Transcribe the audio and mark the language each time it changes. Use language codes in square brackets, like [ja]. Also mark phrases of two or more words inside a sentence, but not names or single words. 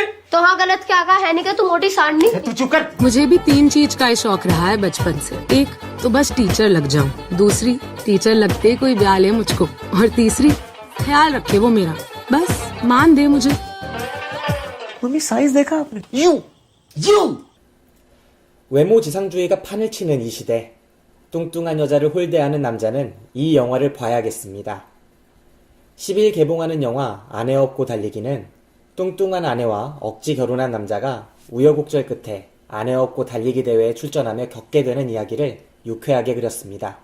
[hi] तो हाँ, गलत क्या कहा है? नहीं क्या तू मोटी सांड नहीं? तू चुप कर। मुझे भी 3 चीज का ही शौक रहा है बचपन से। एक तो बस टीचर लग जाऊं, दूसरी टीचर लगते कोई ब्याह ले मुझको, और तीसरी ख्याल रखे वो मेरा, बस मान दे मुझे। मम्मी साइज देखा आपने? [ko] 외모 지상주의가 판을 치는 이 시대, 뚱뚱한 여자를 홀대하는 남자는 이 영화를 봐야겠습니다. 10일 개봉하는 영화 아내 없고 달리기는 뚱뚱한 아내와 억지 결혼한 남자가 우여곡절 끝에 아내 없고 달리기 대회에 출전하며 겪게 되는 이야기를 유쾌하게 그렸습니다.